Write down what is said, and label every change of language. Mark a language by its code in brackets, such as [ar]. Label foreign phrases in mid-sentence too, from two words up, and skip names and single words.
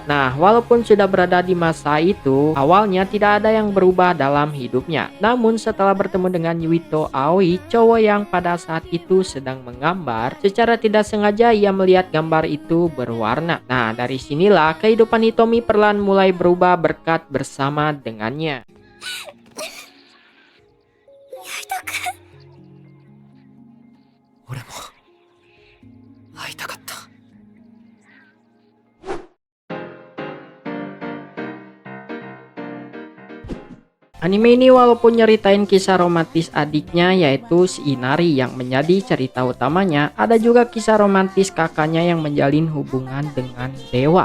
[id] Nah, walaupun sudah berada di masa itu, awalnya tidak ada yang berubah dalam hidupnya. Namun setelah bertemu dengan Yuito Aoi, cowok yang pada saat itu sedang menggambar, secara tidak sengaja ia melihat gambar itu berwarna. Nah, dari sinilah kehidupan Hitomi perlahan mulai berubah berkat bersama dengannya. [ja] 俺も会いたかった。 [id] Anime ini walaupun nyeritain kisah romantis adiknya yaitu si Inari yang menjadi cerita utamanya, ada juga kisah romantis kakaknya yang menjalin hubungan dengan dewa.